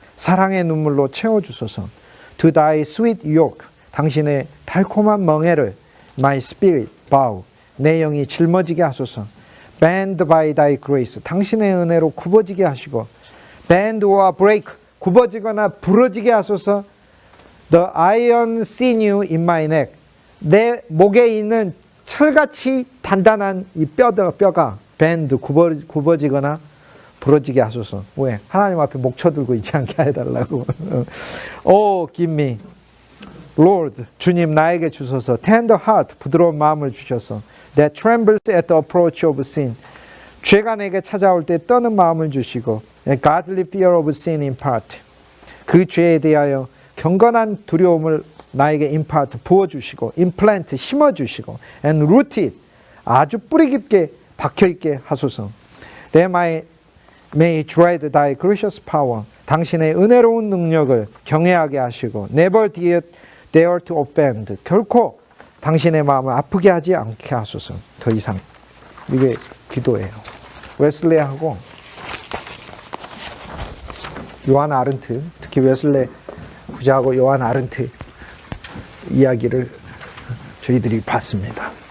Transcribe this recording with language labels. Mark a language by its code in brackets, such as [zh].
[ko] 사랑의 눈물로 채워주소서. [en] To thy sweet yoke. [ko] 당신의 달콤한 멍에를 [en] my spirit bow. [ko] 내 영이 짊어지게 하소서. [en] Bend by thy grace. [ko] 당신의 은혜로 굽어지게 하시고 [en] bend or break. [ko] 굽어지거나 부러지게 하소서. [en] The iron sinew in my neck. [ko] 내 목에 있는 철같이 단단한 이 뼈가 bend 굽어지거나 부러지게 하소서. 왜? 하나님 앞에 목 쳐들고 있지 않게 해달라고. [en] Oh, give me. [ko] Lord, 주님 나에게 주소서. [en] Tender heart, [ko] 부드러운 마음을 주셔서. [en] That trembles at the approach of sin. [ko] 죄가 내게 찾아올 때 떠는 마음을 주시고. [en] And godly fear of sin impart. [ko] 그 죄에 대하여 경건한 두려움을 나에게 impart, 부어주시고. implant, 심어주시고. [en] And root it. [ko] 아주 뿌리 깊게 박혀있게 하소서. [en] That I may dread thy gracious power. [ko] 당신의 은혜로운 능력을 경외하게 하시고 [en] never dare to offend. [ko] 결코 당신의 마음을 아프게 하지 않게 하소서. 더 이상 이게 기도예요. 웨슬레하고 요한 아른트, 특히 웨슬레 부자하고 요한 아른트 이야기를 저희들이 봤습니다.